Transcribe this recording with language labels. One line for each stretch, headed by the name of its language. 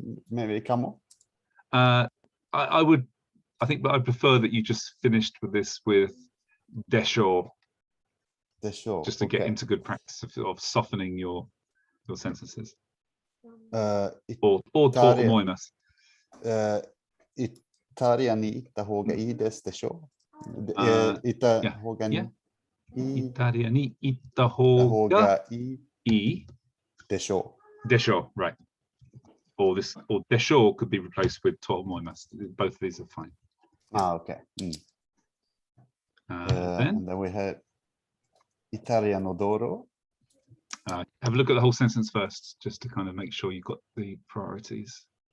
English: Maybe come on. I would. I think, but I prefer that you just finished with this with desho.
Japanese: Desho.
English: Just to get into good practice of softening your sentences. Or
Japanese: to omoimasu. イタリアに行った方がいいですでしょ行った方がいい。イタリアに行った方がいいでしょう。でしょう。
English: Right. Or de sho could be replaced with to omoimasu. Both of these are fine. Okay. And then we had Italia no doro. Have a look at the whole sentence first, just to kind of make sure you've got the priorities.